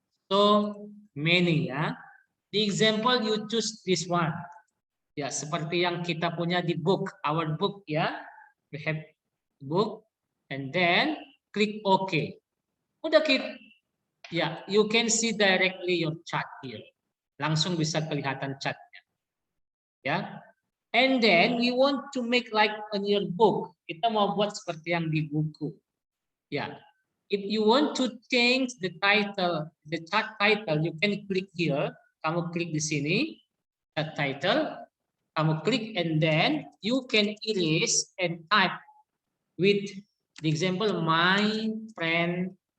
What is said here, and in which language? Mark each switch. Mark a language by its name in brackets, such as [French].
[English] So many ya. The example you choose this one. Ya, seperti yang kita punya di book, our book ya. We have book and then click OK. Udah, Kid. Ya, you can see directly your chart here. [Indonesian] Langsung bisa kelihatan chartnya. Ya. [English] And then we want to make like on your book. [Indonesian] Kita mau buat seperti yang di buku. Ya. [English] If you want to change the title, the chart title, you can click here. Kamu klik di sini, chart title. Kamu klik and then you can erase and type with the example my friend.